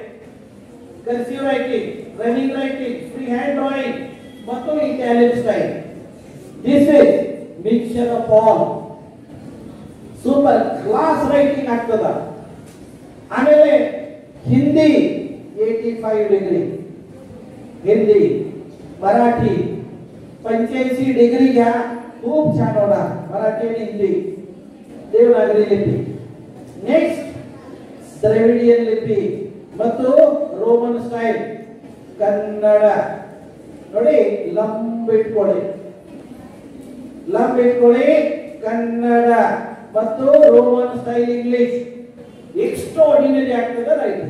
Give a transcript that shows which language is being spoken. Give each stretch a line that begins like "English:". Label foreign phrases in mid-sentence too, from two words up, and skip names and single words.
English: cursive writing, running writing, free hand drawing ಮತ್ತು Italian style. this is mixture of all. super class writing ಆಗ್ತದ.
Kannada: ಆಮೇಲೆ ಹಿಂದಿ 85 ಡಿಗ್ರಿ, ಹಿಂದಿ,
Marathi: मराठी 85 डिग्री घ्या, खूप छान होणार. मराठी आणि हिंदी, देवनागरी लिपी.
English: next Dravidian लिपी ಮತ್ತು Roman style.
Kannada: ಕನ್ನಡ ನೋಡಿ, ಲಂಬ ಇಟ್ಕೊಳ್ಳಿ, ಕನ್ನಡ ಮತ್ತು
English: Roman style English extraordinary
Kannada: ಆಗ್ತದೆ ರೈಟಿಂಗ್.